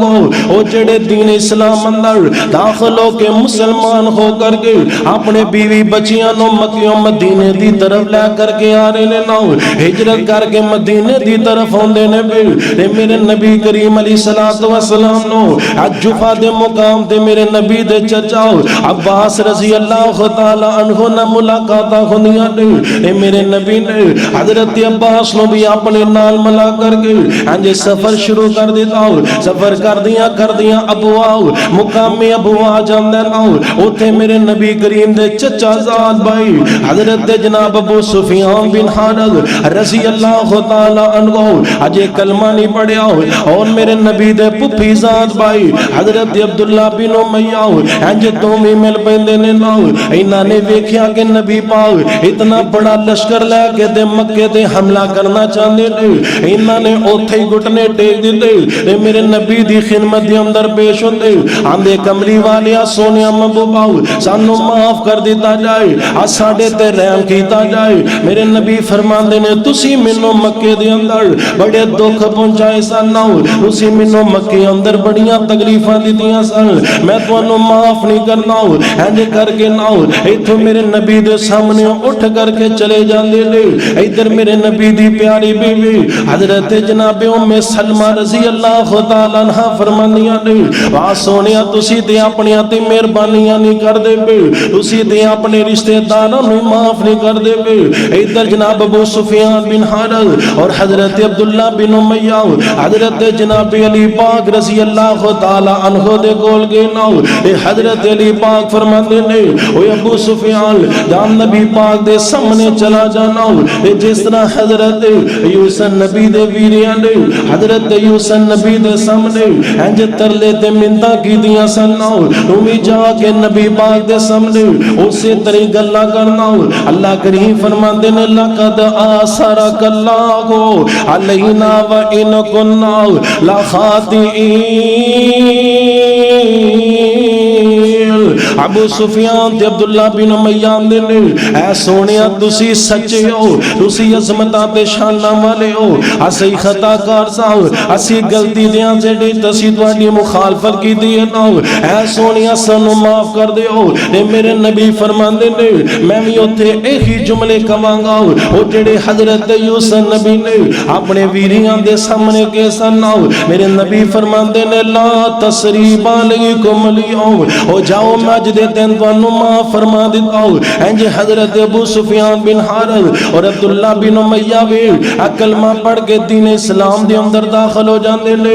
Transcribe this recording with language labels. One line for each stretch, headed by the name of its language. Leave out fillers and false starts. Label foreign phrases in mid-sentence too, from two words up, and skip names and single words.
Punjabi: او جڑے دین اسلام اندر داخل ہو کے مسلمان ہو کر کے اپنے بیوی بچیاں نو مکہ و مدینے دی طرف لے کر کے آ رہے نے ناؤ، ہجرت کر کے مدینے دی طرف ہوندے نے پھر میرے نبی کریم
Arabic: علیہ السلام
Punjabi: نو جوفا دے مقام تے میرے نبی دے چچا عباس
Arabic: رضی اللہ تعالی عنہ
Punjabi: نہ ملاقاتاں ہوندیاں نے۔ میرے نبی نے حضرت عباس نو بھی اپنے نال ملا کر کے انج سفر شروع کر دیتا، سفر کر دیا ابوا مقام ابوا جاندے ناؤ، اوتھے میرے نبی کریم دے چچا زاد بھائی حضرت جناب ابو سفیان بن حارث
Arabic: رضی اللہ تعالی عنہ
Punjabi: اجے کلمہ نہیں پڑھیا، اور میرے نبی دے پھپھی زاد بھائی حضرت عبداللہ بن امیہ انج دوویں مل پیندے نے ناؤ، انہاں نے ویکھیا کہ نبی پاک اتنا بڑا لشکر لے کے تے مکے تے حملہ کرنا چاہندے نے، انہاں نے اوتھے ہی گھٹنے ٹیک دتے تے میرے نبی دی خدمت دے اندر پیش ہوندے آندے کملی والیا سونیا محبوبا سانو معاف کر دیتا جائے، ساڈے تے رحم کیتا جائے۔ میرے نبی فرماندے نے تسی مینوں مکے دے اندر بڑے دکھ پہنچائے سن، تسی مینوں مکے اندر بڑیاں تکلیفاں دتیاں سن، میں تانوں معاف نہیں کرنا، انج کر کے نہ ایتھوں میرے نبی دے سامنے اٹھ کر کے چلے جاندے نے۔ ادھر میرے نبی دی پیاری بیوی حضرت جناب ام سلمہ
Arabic: رضی اللہ تعالی عنہا
Punjabi: فرماندیاں نے وا سونیا تسی تے اپنیاں تے مہربانیاں نہیں کردے پے، تسی تے اپنے رشتہ داراں نوں معاف نہیں کردے پے۔ ادھر جناب ابو سفیان بن حارث اور حضرت عبداللہ بن امیہ حضرت جناب علی پاک
Arabic: رضی اللہ تعالی عنہ
Punjabi: دے کول گئے ناؤ، حضرت علی پاک فرماندے نے او ابو سفیان جان نبی پاک دے سامنے چلا جانا، جس طرح حضرت یوسف نبی دے ویریاں نے حضرت یوسف نبی دے سامنے انج ترلے تے منتا کی دیاں سن، تم جا کے نبی پاک دے سامنے اسی طرح گلا کرنا۔ اللہ کریم فرماتا فرماندے نے
Arabic: لقد آثرک اللہ علینا وان کنا لخاطئین۔
Punjabi: ابو سفیان تے عبداللہ بن امیہ دے نے اے سونیا تسی سچے ہو، تسی عظمتاں تے شاناں والے ہو، اسی خطا کار ساں، اسی غلطی دیاں جڑی تسی تواڈی مخالفت کیتی ہے نا، اے سونیا سانو معاف کر دیو۔ اے میرے نبی فرماندے نے میں بھی اوتھے ایہی جملے کہاں گا او جڑے حضرت یوسف نبی نے اپنے ویریاں دے سامنے کے سن۔ میرے نبی فرماندے نے
Arabic: لا تسریب علیکم اليوم،
Punjabi: او جاؤ میں اج دے دن تانوں معاف فرما دیتا ہوں۔ انج حضرت ابو سفیان بن حارث اور عبداللہ بن امیہ بھی کلمہ پڑھ کے دین اسلام دے اندر داخل ہو جاندے نے۔